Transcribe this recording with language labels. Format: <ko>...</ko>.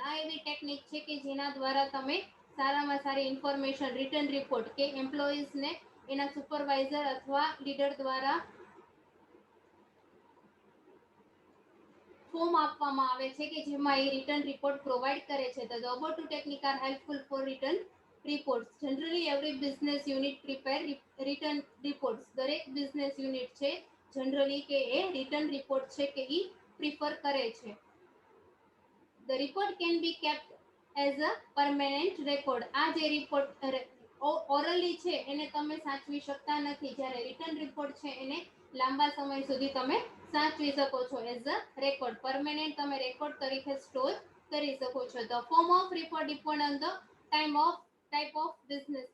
<gu>આ એવી ટેકનિક છે કે જેના દ્વારા તમે સારામાં સારી ઇન્ફોર્મેશન રિટન રિપોર્ટ કે એમ્પ્લોઈઝને એના સુપરવાઇઝર અથવા લીડર દ્વારા ફોર્મ આપવામાં આવે છે કે જેમાં એ રિટન રિપોર્ટ પ્રોવાઈડ કરે છે.</gu> <en>The above two techniques are helpful for written reports. Generally every business unit prepare written reports.</en> <gu>દરેક બિઝનેસ યુનિટ છે જનરલી કે એ રિટન રિપોર્ટ છે કે એ પ્રિફર કરે છે.</gu> <en>The report can be kept as a permanent record.</en> <gu>આ જે report orally છે એને તમે સાચવી શકતા નથી, જ્યારે રિટન રિપોર્ટ છે એને લાંબા સમય સુધી તમે સાચવી શકો છો. એઝ અ રેકોર્ડ પરમેનન્ટ તમે રેકોર્ડ તરીકે સ્ટોર કરી શકો છો.</gu> <en>The form of report depend on the type of business.</en>